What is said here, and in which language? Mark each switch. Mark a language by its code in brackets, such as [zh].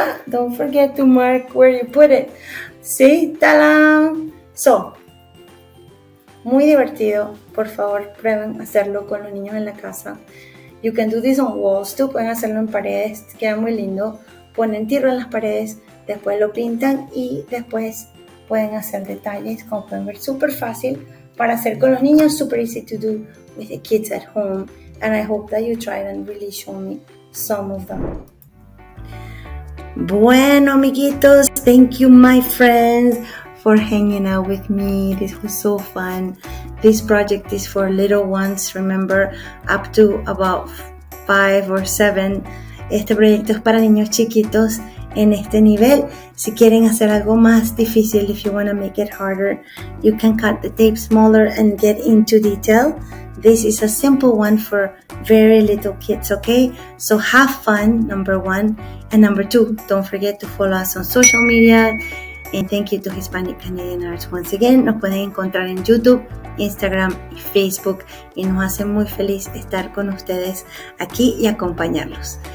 [en] Don't forget to mark where you put it. See? Ta-da! So, [es] Muy divertido. Por favor, prueben hacerlo con los niños en la casa. [en] You can do this on walls too. [es] Pueden hacerlo en paredes. Queda muy lindo. Ponen tierra en las paredes. Después lo pintan y después pueden hacer detalles. Como pueden ver, súper fácil para hacer con los niños. [en] Super easy to do with the kids at home. And I hope that you try it and really show me some of them. [es] Bueno, amiguitos, [en] thank you, my friends, for hanging out with me. This was so fun. This project is for little ones, remember, up to about 5 or 7. [es] Este proyecto es para niños chiquitos en este nivel. Si quieren hacer algo más difícil, [en] if you want to make it harder, you can cut the tape smaller and get into detail. This is a simple one for very little kids, okay? So have fun, number 1. And number 2, don't forget to follow us on social media. And thank you to Hispanic Canadian Arts once again. [es] Nos pueden encontrar en YouTube, Instagram y Facebook. Y nos hace muy feliz estar con ustedes aquí y acompañarlos.